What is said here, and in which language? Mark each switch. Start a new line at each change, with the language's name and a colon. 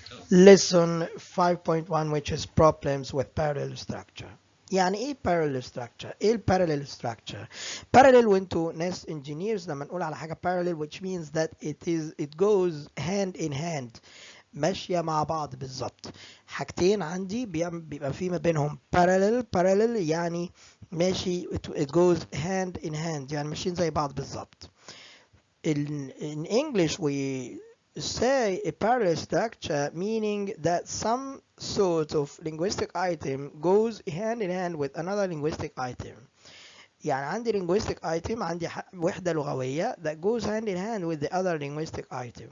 English: Lesson 5.1 which is problems with parallel structure.
Arabic: يعني ايه parallel structure؟ ايه ال parallel structure؟ Parallel وانتوا ناس engineers لما نقول على حاجة parallel
English: which means that it goes hand in hand،
Arabic: ماشية مع بعض بالظبط. حاجتين عندي بيبقى في ما بينهم parallel يعني ماشي
English: it goes hand in hand
Arabic: يعني ماشيين زي بعض بالظبط.
English: In English we say a parallel structure meaning that some sort of linguistic item goes hand in hand with another linguistic item.
Arabic: يعني عندي linguistic item، عندي وحدة لغوية
English: that goes hand in hand with the other linguistic item.